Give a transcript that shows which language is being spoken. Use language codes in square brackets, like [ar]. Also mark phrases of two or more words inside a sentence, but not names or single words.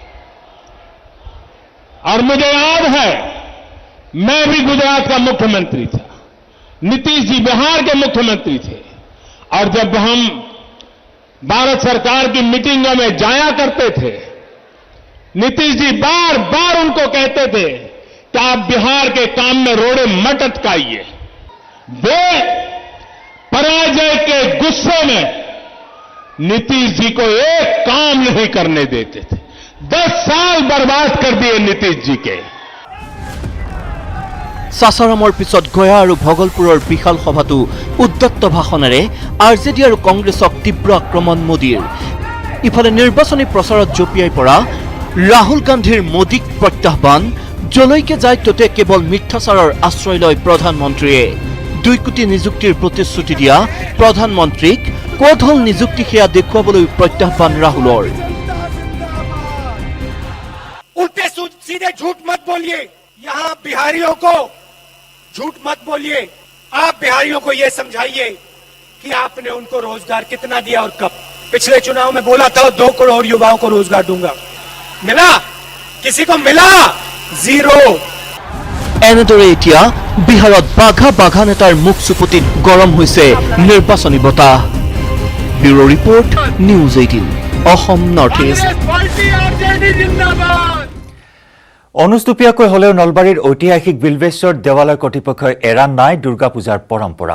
[hi] और मुझे याद है, मैं भी गुजरात का मुख्यमंत्री था, नीतीश जी बिहार के मुख्यमंत्री थे, और जब हम भारत सरकार की मीटिंगों में जाया करते थे, नीतीश जी बार बार उनको कहते थे कि आप बिहार के काम में रोड़े मत अटकाइए। वे पराजय के गुस्से में नीतीश जी को एक काम नहीं करने देते थे। 10 साल बर्बाद कर दिए नीतीश जी के। [as] সাসাৰামৰ পিছত গয়া আৰু ভগলপুৰৰ বিশাল সভাটো উদ্যত্ত ভাষণেৰে আৰজেডি আৰু কংগ্ৰেছক তীব্ৰ আক্ৰমণ মোদীৰ। ইফালে নিৰ্বাচনী প্ৰচাৰত জঁপিয়াই পৰা ৰাহুল গান্ধীৰ মোদীক প্ৰত্যাহ্বান, যলৈকে যায় ততে কেৱল মিথ্যাচাৰৰ আশ্ৰয় লয় প্ৰধানমন্ত্ৰীয়ে। 2 কোটি নিযুক্তিৰ প্ৰতিশ্ৰুতি দিয়া প্ৰধানমন্ত্ৰীক ক'ত হল নিযুক্তি সেয়া দেখুৱাবলৈ প্ৰত্যাহ্বান ৰাহুলৰ। [hi] उल्टे सीधे झूठ मत बोलिए, यहाँ बिहारियों को झूठ मत बोलिए। आप बिहारियों को यह समझाइए कि आपने उनको रोजगार कितना दिया और कब। पिछले चुनाव में बोला था 2 करोड़ युवाओं को रोजगार दूंगा, मिला? किसी को मिला? 0। [as] এনেদৰে এতিয়া বিহাৰত বাঘা বাঘা নেতাৰ মুখ চুপতিত গৰম হৈছে নিৰ্বাচনী বতাহ। [en] Bureau Report, [as] নিউজ 18 অসম নৰ্থ ইষ্ট। অনুষ্টুপীয়াকৈ হলেও নলবাৰীৰ ঐতিহাসিক বিল্বেশ্বৰ দেৱালয় কৰ্তৃপক্ষই এৰা নাই দুৰ্গা পূজাৰ পৰম্পৰা।